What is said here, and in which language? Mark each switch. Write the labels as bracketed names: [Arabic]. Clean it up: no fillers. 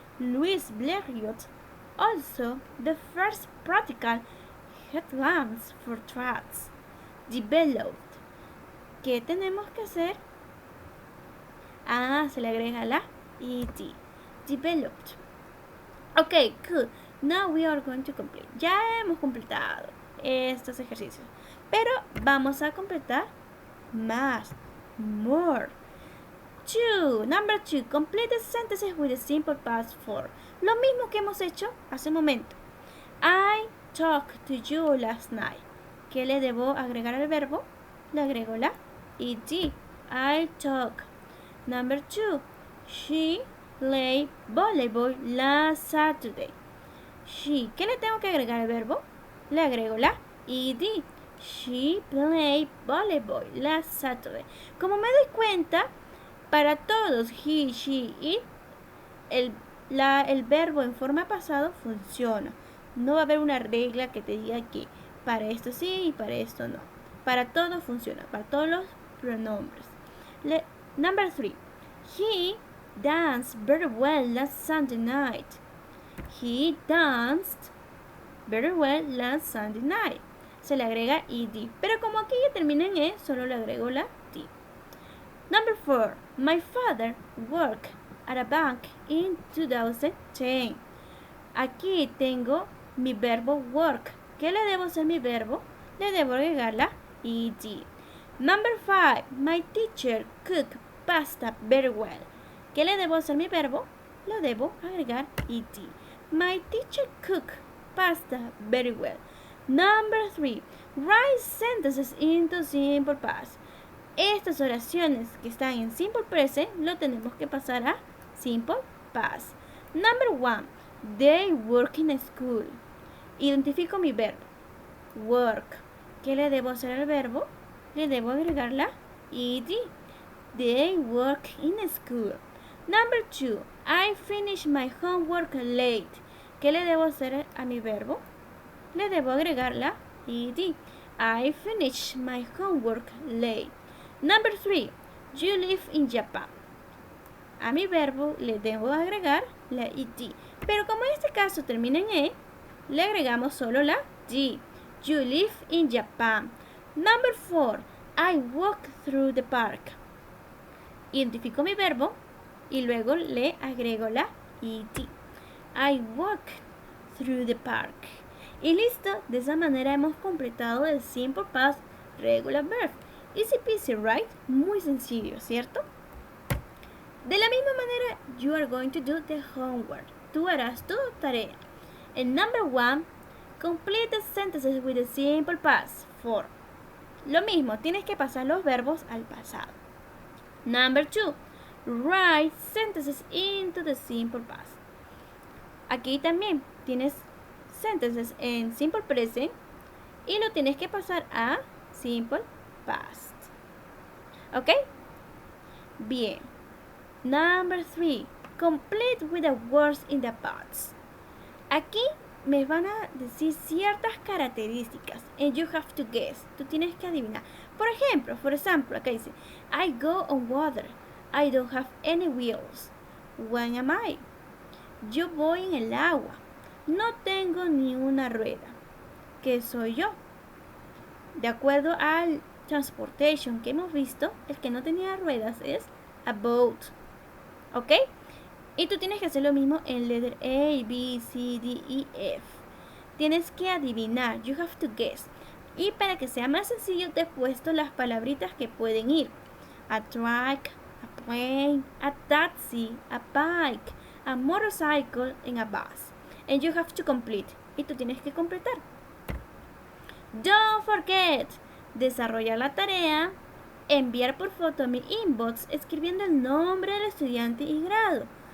[English] Louis Blériot, also the first practical headlamps for trucks, developed. [Spanish] ¿Qué tenemos que hacer? Se le agrega la ed. [English] Developed. Okay, good. Now we are going to complete. [Spanish] Ya hemos completado estos ejercicios, pero vamos a completar más. [English] More. Number 2. Complete the sentences with the simple past form. [Spanish] Lo mismo que hemos hecho hace un momento. [English] I talked to you last night. [Spanish] ¿Qué le debo agregar al verbo? Le agrego la ed. [English] I talk. Number 2. She played volleyball last Saturday. She. [Spanish] ¿Qué le tengo que agregar al verbo? Le agrego la ed. [English] She played volleyball last Saturday. [Spanish] Como me doy cuenta, para todos, he, she, it, el verbo en forma pasado funciona. No va a haber una regla que te diga que para esto sí y para esto no. Para todo funciona, para todos los pronombres. [English] Number 3. He danced very well last Sunday night. He danced very well last Sunday night. [Spanish] Se le agrega ed. Pero como aquí ya termina en E, solo le agrego la D. [English] Number 4. My father worked at a bank in 2010. [Spanish] Aquí tengo mi verbo work. ¿Qué le debo hacer mi verbo? Le debo agregar la ed. [English] Number 5. My teacher cooked pasta very well. [Spanish] ¿Qué le debo hacer mi verbo? Le debo agregar ed. [English] My teacher cooked pasta very well. Number 3. Write sentences into simple past. [Spanish] Estas oraciones que están en simple present lo tenemos que pasar a simple past. [English] Number 1. They work in school. [Spanish] Identifico mi verbo. [English] Work. [Spanish] ¿Qué le debo hacer al verbo? Le debo agregar la ed. [English] They work in school. Number 2. I finished my homework late. [Spanish] ¿Qué le debo hacer a mi verbo? Le debo agregar la ed. [English] I finished my homework late. Number 3. You live in Japan. [Spanish] A mi verbo le debo agregar la ed. Pero como en este caso termina en E, le agregamos solo la D. [English] You live in Japan. Number 4. I walk through the park. [Spanish] Identifico mi verbo y luego le agrego la ed. [English] I walk through the park. [Spanish] Y listo, de esa manera hemos completado el [English] simple past regular verb. Easy peasy, right? [Spanish] Muy sencillo, ¿cierto? De la misma manera, [English] you are going to do the homework. [Spanish] Tú harás tu tarea. [English] And number 1, complete the sentences with the simple past form. [Spanish] Lo mismo, tienes que pasar los verbos al pasado. [English] Number 2, write sentences into the simple past. [Spanish] Aquí también tienes sentences en simple present y lo tienes que pasar a simple past. ¿Ok? Bien. [English] Number 3, complete with the words in the past. [Spanish] Aquí me van a decir ciertas características [English] and you have to guess. [Spanish] Tú tienes que adivinar. Por ejemplo, acá dice [English] I go on water. I don't have any wheels. When am I? [Spanish] Yo voy en el agua. No tengo ni una rueda. ¿Qué soy yo? De acuerdo al transportation que hemos visto, el que no tenía ruedas es [English] a boat. [Spanish] ¿Ok? Y tú tienes que hacer lo mismo en letter A, B, C, D, E, F. Tienes que adivinar. [English] You have to guess. [Spanish] Y para que sea más sencillo te he puesto las palabritas que pueden ir. [English] A truck, a plane, a taxi, a bike, a motorcycle, and a bus. And you have to complete. [Spanish] Y tú tienes que completar. [English] Don't forget. [Spanish] Desarrollar la tarea. Enviar por foto a mi inbox escribiendo el nombre del estudiante y grado.